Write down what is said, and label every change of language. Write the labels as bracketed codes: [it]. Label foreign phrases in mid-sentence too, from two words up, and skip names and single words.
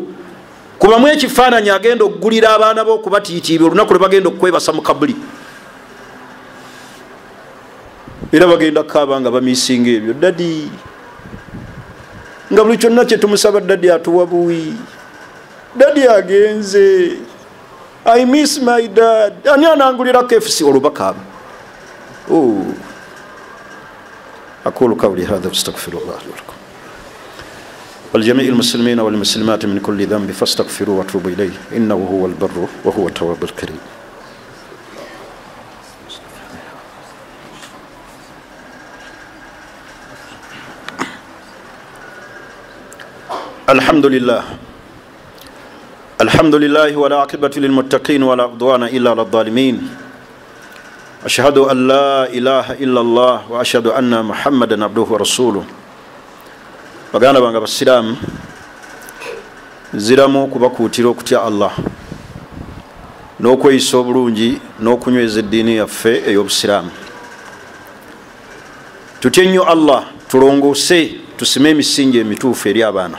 [lg] Kubamu ekifaananyi agenda okugulira abaana bo okubatiitiibya olunaku lwe bagenda okukwebasa mu kabuli. Era bagenda kukaaba nga bamiisinga ebyo, dadi nga buli kyonna kye tumusaba dadi atuwa buwi, dadi agenze, [en] I miss my dad. [lg] Ani anangulira KFC olubakaaba. [ar] أقول قولي هذا واستغفر الله لكم والجميع المسلمين والمسلمات من كل ذنب فاستغفروا واتوبوا إليه إنه هو البر وهو التواب الكريم. الحمد لله الحمد لله والعاقبة للمتقين ولا عدوان إلا على الظالمين. أشهد أن لا إله إلا الله وأشهد أن محمدا عبده ورسوله. [lg] Baganda bange abasiraamu, nziramu okubakuutira okutya Allah n'okweyisa obulungi n'okunyweza eddiini yaffe ey'obusiraamu. Tutye nnyo Allah, tulongoose, tusime emisingi emituufu eri abaana.